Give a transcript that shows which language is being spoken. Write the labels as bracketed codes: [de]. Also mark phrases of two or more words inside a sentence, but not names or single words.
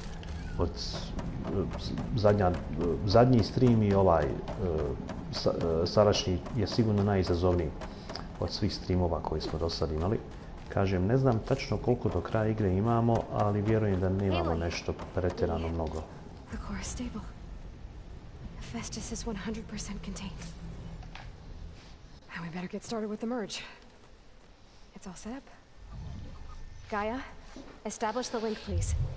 [bs] Zadnji stream i sadašnji je sigurno najizazovniji od svih streamova koji smo do sad imali. Kažem, ne znam tačno koliko do kraja igre imamo, ali vjerujem da nemamo nešto pretjerano mnogo. [en] The core is stable. Hephaestus is 100% contained. And we better get started with the merge. It's all set up. Gaia, establish the link, please.